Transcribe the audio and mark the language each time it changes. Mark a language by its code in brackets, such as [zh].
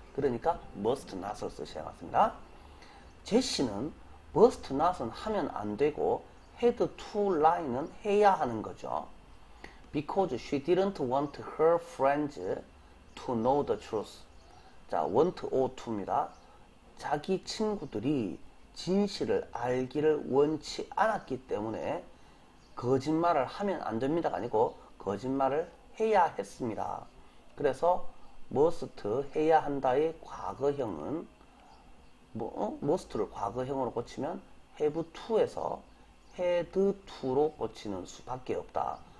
[ko] 그러니까 must not을 쓰셔야겠습니다. 제시는 must not은 하면 안 되고 [en] had to lie는 [ko] 해야 하는 거죠. [en] Because she didn't want her friends to know the truth. [ko] 자, [en] want or to입니다. [ko] 자기 친구들이 진실을 알기를 원치 않았기 때문에 거짓말을 하면 안 됩니다가 아니고 거짓말을 해야 했습니다. 그래서 must 해야 한다의 과거형은 must를 과거형으로 고치면 have to에서 had to로 고치는 수밖에 없다.